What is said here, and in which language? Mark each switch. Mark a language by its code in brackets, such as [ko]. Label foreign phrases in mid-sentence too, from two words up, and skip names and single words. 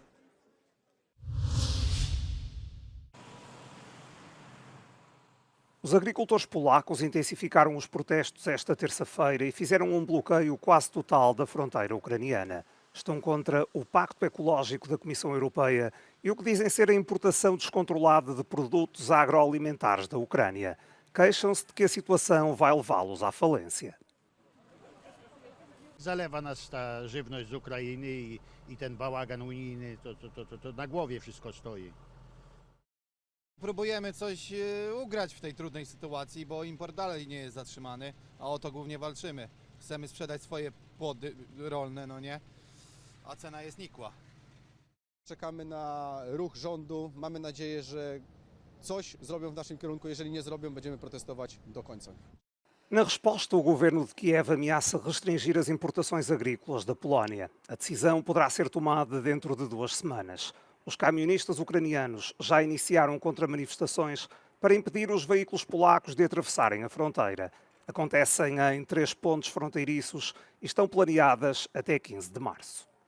[pt] Os agricultores polacos intensificaram os protestos esta terça-feira e fizeram um bloqueio quase total da fronteira ucraniana. Estão contra o Pacto Ecológico da Comissão Europeia e o que dizem ser a importação descontrolada de produtos agroalimentares da Ucrânia. Queixam-se de que a situação vai levá-los à falência. [pl] Zalewa nas ta żywność z Ukrainy i ten bałagan unijny, to na głowie wszystko stoi. Próbujemy coś ugrać w tej trudnej sytuacji, bo import dalej nie jest zatrzymany, a o to głównie walczymy. Chcemy sprzedać swoje płody rolne, no nie? A cena jest nikła. Czekamy na ruch rządu, mamy nadzieję, że coś zrobią w naszym kierunku, jeżeli nie zrobią, będziemy protestować do końca. [pt] Na resposta, o governo de Kiev ameaça restringir as importações agrícolas da Polónia. A decisão poderá ser tomada dentro de 2 semanas. Os camionistas ucranianos já iniciaram contra-manifestações para impedir os veículos polacos de atravessarem a fronteira. Acontecem em 3 pontos fronteiriços e estão planeadas até 15 de março.